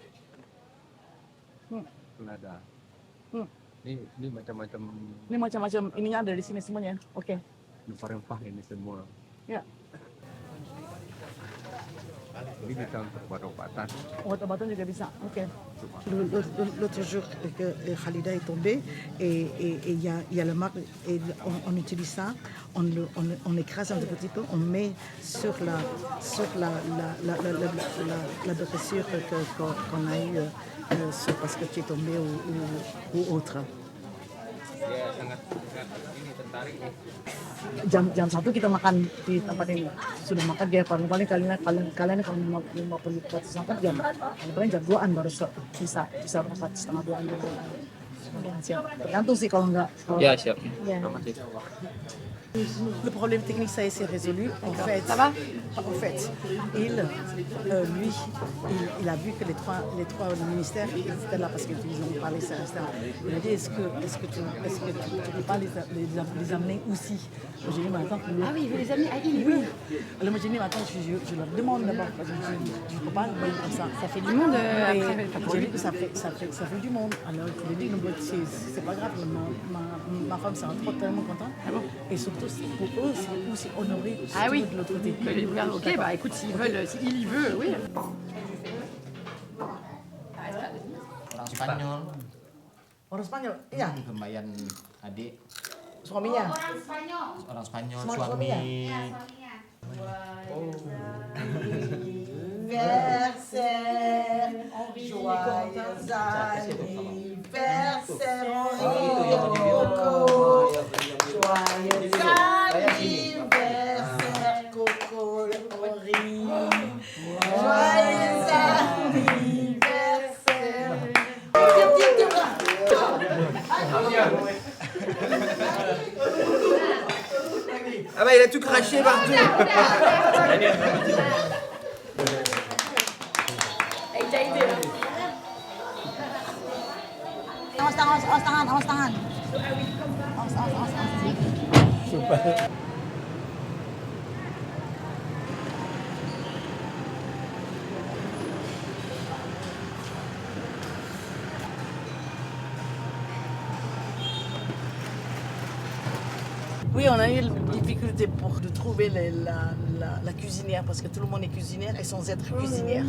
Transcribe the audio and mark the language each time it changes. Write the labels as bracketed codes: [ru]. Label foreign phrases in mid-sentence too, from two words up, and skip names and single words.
[id] Selada. Hmm. Ini macam-macam. Ini macam-macam ininya ada di sini semuanya. Oke. Rempah-rempah ini semua. Ya. Ini bisa untuk obat-obatan. Obat-obatan juga bisa. Oke. [fr] L'autre jour que Khalida est tombée et il y a le marque et on utilise ça, on écrase un petit peu, on met sur la blessure qu'on a eue parce que tu es tombé ou autre. [id] Ya sangat ini tertarik nih. Jam 1 kita makan di tempat ini. Sudah makan dia paling kalian kalau mau pergi ke Singapura paling jam 2-an baru bisa berangkat setengah 2-an dulu. Siap. Tergantung sih kalau enggak. Ya siap. Ya. [fr] Le problème technique, ça y est, c'est résolu. En fait, ça va? En fait, lui, il a vu que les trois ministères étaient là parce qu'ils ont parlé ça. Il a dit est-ce que tu ne peux pas les amener aussi? J'ai dit mais attends. Ah oui, il veut les amener à Île. Oui. Alors moi j'ai dit mais attends, je leur demande d'abord. Je ne peux pas le comme ça. Ça fait du monde après. J'ai dit que ça fait du monde. Alors il a dit c'est pas grave. Ma femme sera tellement contente. Et surtout pour eux, c'est aussi honoré Ah oui, de l'autre côté. Ok, bah écoute, s'il y veut, oui. [id] Orang Spanyol. Orang Spanyol, iya. Kembayan adik. Suaminya. Orang Spanyol, Suaminya. [fr] Anniversaire, joyeux anniversaire, joyeux anniversaire, Coco Henri, joyeux anniversaire. Ah bah il a tout craché partout. [id] Awas tangan. [fr] Super. Oui, on a eu des difficultés de trouver la cuisinière parce que tout le monde est cuisinière et sans être cuisinière.